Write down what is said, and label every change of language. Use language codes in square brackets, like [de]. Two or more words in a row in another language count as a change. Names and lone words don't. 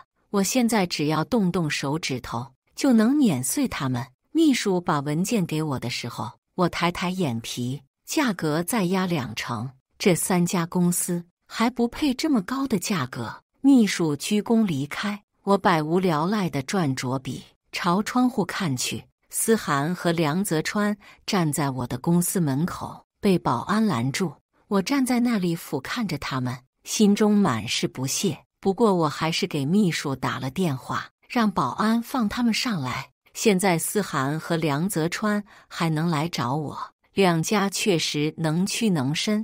[zh] 我現在只要動動手指頭，就能碾碎他們。秘書把文件給我的時候，我抬抬眼皮，價格再壓20%，這三家公司還不配這麼高的價格。秘書鞠躬離開，我百無聊賴地轉着筆，朝窗戶看去。思涵和梁澤川站在我的公司門口，被保安攔住。我站在那裡俯瞰着他們，心中滿是不屑。不過我還是給秘書打了電話，讓保安放他們上來。現在思涵和梁澤川還能來找我，兩家確實能屈能伸。